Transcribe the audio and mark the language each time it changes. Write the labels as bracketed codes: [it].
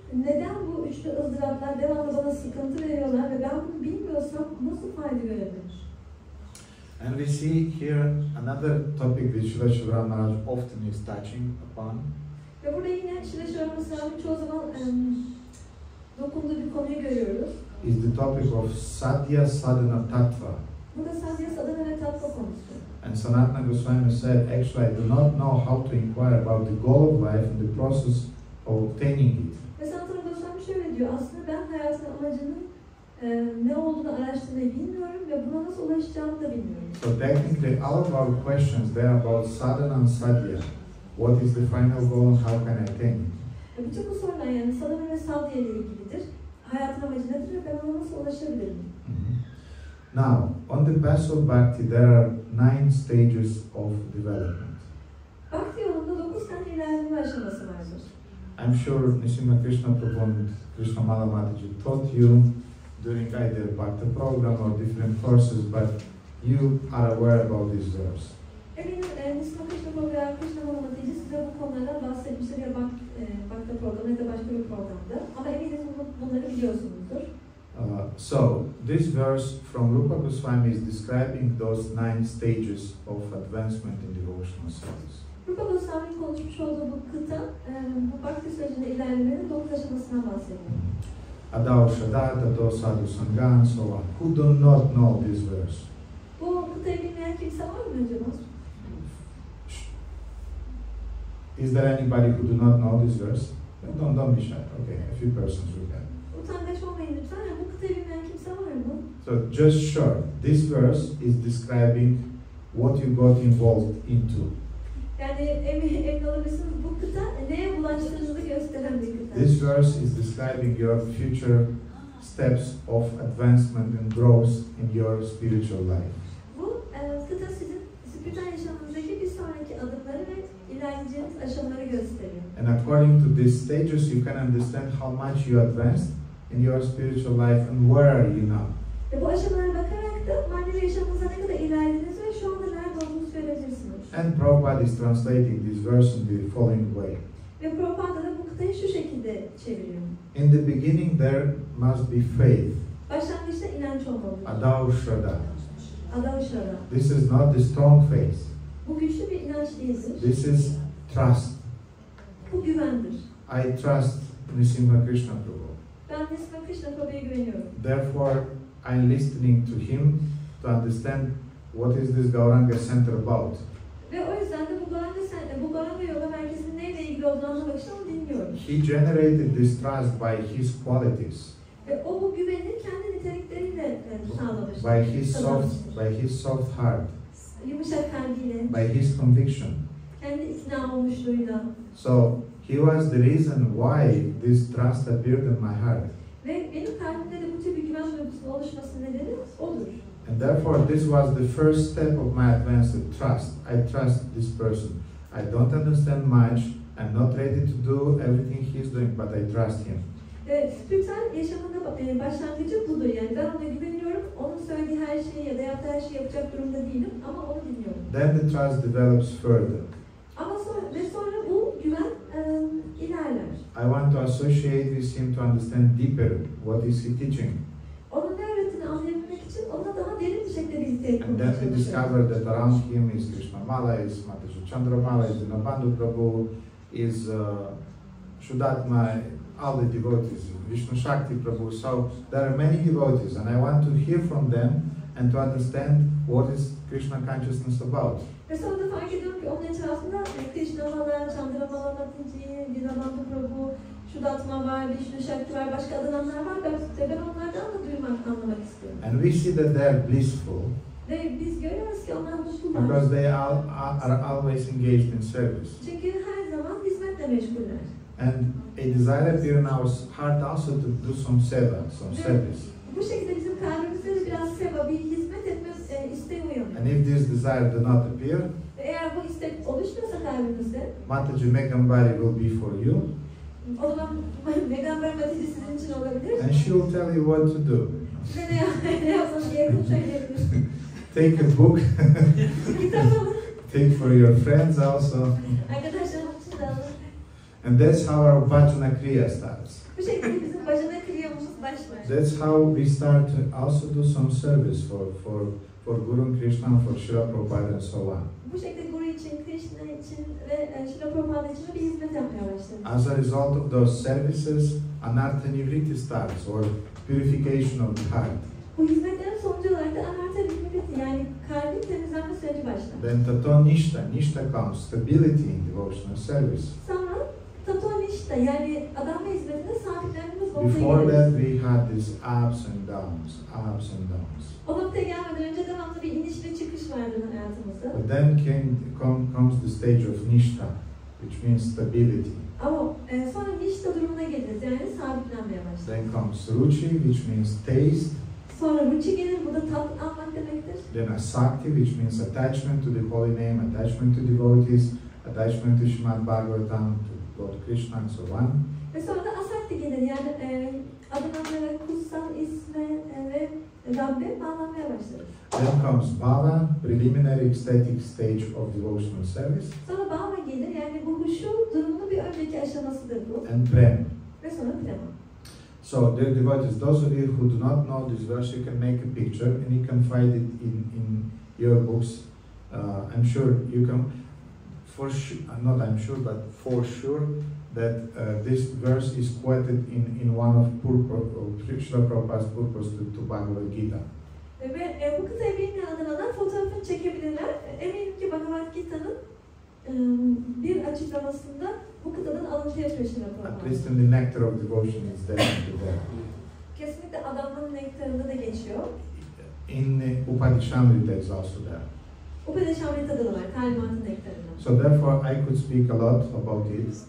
[tr] Neden bu üçlü ızdıraplar devamlı bana sıkıntı veriyorlar ve ben bunu bilmiyorsam nasıl fayda görebilirim? [en] And we see here another topic which Srila Shiva Maharaj often is touching upon. [tr] Ve burada yine Srila Shiva Maharaj'ın çoğu zaman dokunduğu bir konuyu görüyoruz. [en] Is the topic of Sadhya Sadhana Tattva. [tr] Burada sadhya sadhana ve tattva konusu. [en] And Sanatana Goswami said, actually, I do not know how to inquire about the goal of life and the process of obtaining it. [tr] Ve Sanatana Goswami şöyle diyor, aslında ben hayatın amacının ne olduğunu araştırmayı bilmiyorum ve buna nasıl ulaşacağımı da bilmiyorum. [en] So technically, all of our questions there about sadhana and sadhya. What is the final goal and how can I attain it? [tr] Bütün bu sorular yani sadhana ve sadhya ile ilgilidir. Hayatın amacı nedir ve ben ona nasıl ulaşabilirim? [en] Now, on the path of bhakti, there are 9 stages of development. [tr] Bhakti yolunda 9 tane ilerleme aşaması vardır. [en] I'm sure Nrsimha Krishna Prabhu and Krishna Mala Mataji taught you during either Bhakti program or different courses, but you are aware about this verse. [tr] Eminim Nrsimha Krishna Prabhu veya Krishna Mala Mataji size bu konulardan bahsetmiştir ya Bhakti programı ya da başka bir programda. Ama eminim bunları biliyorsunuzdur. [en] So, this verse from Rupa Goswami is describing those 9 stages of advancement in devotional service. [tr] Rupa Goswami'nin konuşmuş olduğu bu kıta, bu Bhakti sürecinde ilerlemenin 9 aşamasından bahsediyor. [sa] Adao Shada, Tato Sadhu Sangha, [en] and so on. Who do not know this verse? [tr] Bu kıtayı bilmeyen kimse var mı acaba? [en] Is there anybody who do not know this verse? Don't be shy. Okay, a few persons will have. [tr] Utangaç olmayın lütfen. Bu kıtayı bilmeyen kimse var mı? [en] So just short, this verse is describing what you got involved into. [tr] Yani emin olabilirsiniz bu kıta neye bulaştığınızı gösteren bir kıta. [en] This verse is describing your future steps of advancement and growth in your spiritual life. [tr] Bu kıta sizin spiritüel yaşamınızdaki bir sonraki adımları ve ilerleyeceğiniz aşamaları gösteriyor. [en] And according to these stages, you can understand how much you advanced in your spiritual life and where are you now. [tr] Ve bu aşamalara bakarak da manevi yaşamınıza ne kadar ilerlediniz ve şu anda nerede olduğunuzu görebilirsiniz. [en] And Prabhupada is translating this verse in the following way. [tr] Ve Prabhupada da bu kıtayı şu şekilde çeviriyor. [en] In the beginning there must be faith. [tr] Başlangıçta inanç olmalıdır. [sa] Adao Shraddha. Adao Shraddha. [en] This is not the strong faith. [tr] Bu güçlü bir inanç değildir. [en] This is trust. [tr] Bu güvendir. [en] I trust Nrsimha Krishna Prabhu. [tr] Ben Nrsimha Krishna Prabhu'ya güveniyorum. [en] Therefore, I'm listening to him to understand what is this Gauranga center about. [tr] Ve o yüzden de bu Gauranga Yoga merkezinin neyle ilgili olduğunu anlamak için onu dinliyorum. [en] He generated this trust by his qualities, [tr] Ve o bu güveni kendi nitelikleriyle sağlamış. [en] by his soft heart, [tr] Yumuşak kalbiyle, [en] by his conviction. [tr] kendi ikna olmuşluğuyla. [en] So he was the reason why this trust appeared in my heart. [tr] Ve benim kalbimde de bu tür bir güven duygusunun oluşmasının nedeni odur. [en] And therefore, this was the first step of my advanced trust. I trust this person. I don't understand much. I'm not ready to do everything he's doing, but I trust him. [tr] Spiritüel yaşamında başlangıcı budur. Yani ben ona güveniyorum. Onun söylediği her şeyi ya da yaptığı her şeyi yapacak durumda değilim ama onu dinliyorum. [en] Then the trust develops further. [tr] Ama sonra bu güven ilerler. [en] I want to associate with him to understand deeper what is he teaching. [tr] Onun ne öğrettiğini anlayabilmek için onunla daha derin bir [en] And then we discovered that around him is Krishnamala, is Mataji Chandramala, is Dinabandhu Prabhu, is Shuddhatma, all the devotees, Vishnu Shakti Prabhu. So there are many devotees, and I want to hear from them and to understand what is Krishna consciousness about. [tr] Ve sonra da fark ediyorum ki onun etrafında Krishnamala, Chandramala, Mataji, Dinabandhu Prabhu, Shuddhatma var, Vishnu Shakti var, başka adamlar var. Ben onlardan da duymak, anlamak istiyorum. [en] And we see that they are blissful. [tr] Ve biz görüyoruz ki onlar mutlular. [en] Because they are always engaged in service. [tr] Çünkü her zaman hizmetle meşguller. [en] And a desire appears in our heart also to do some seva, some service. [tr] Bu şekilde bizim kalbimizde de biraz seva, bir hizmet etme isteği uyanıyor. [en] And if this desire do not appear, [tr] eğer bu istek oluşmuyorsa kalbimizde, [en] Mataji Megambari will be for you. [tr] O zaman Megamber Mataji sizin için olabilir. [en] And she will tell you what to do. [tr] Size ne yapmanız gerektiğini söyleyebilir. [en] Take a book. [tr] Kitap alın. [en] Take for your friends also. [tr] Arkadaşlarım için de alın. [en] And that's how our bhajana kriya starts. [tr] Bu şekilde bizim bhajana kriyamız başlar. [en] That's how we start to also do some service for Guru Krishna, for Srila Prabhupada and so on. [tr] Bu şekilde Guru için, Krishna için ve Srila Prabhupada için bir hizmet yapmaya başladık. [en] As a result of those services, anartha nivritti starts, or purification of the heart. [tr] Bu hizmetlerin sonucu olarak da anartha nivritti, yani kalbin temizlenme süreci başlar. [en] Then tato-nishta, nishta comes, stability in devotional service. [tr] Sonra tato-nishta, yani adanma hizmetinde sabitlenmemiz ortaya [en] Before [tr] gelir. [en] that we had these ups and downs, ups and downs. [tr] O noktaya gelmeden önce devamlı bir iniş ve çıkış vardı hayatımızda. [en] But then comes the stage of nishta, which means stability. [tr] Ama sonra nishta durumuna geliriz, yani sabitlenmeye başlar. [en] Then comes ruchi, which means taste. [tr] Sonra ruchi gelir, bu da tat almak demektir. [en] Then asakti, which means attachment to the holy name, attachment to devotees, attachment to Śrīmad Bhagavatam, to Lord Krishna and so on. [tr] Ve sonra da asakti gelir, yani adınanlara, kutsal isme ve Rabbe bağlanmaya başlarız. [en] Then comes bhava, preliminary ecstatic stage of devotional service. [tr] Sonra bhava gelir, yani bu huşu durumunun bir önceki aşamasıdır bu. [en] And prema. [tr] Ve sonra prema. [en] So, dear devotees, those of you who do not know this verse, you can make a picture and you can find it in your books. I'm sure you can, for sure that this verse is quoted in one of Srila Prabhupada's purpose to Bhagavad Gita. [tr] Ve bu kıtayı bilmeyen adamlar fotoğrafını çekebilirler. Eminim ki Bhagavad Gita'nın bir açıklamasında bu kıtadan alıntı yapıyor Srila Prabhupada. [en] At least in the nectar of devotion is there. [tr] Kesinlikle adamın nektarında da geçiyor. [en] In upadekṣyanti is also there. [tr] Upadekṣyanti'de de var, talimatın nektarında. [en] So therefore I could speak a lot about it.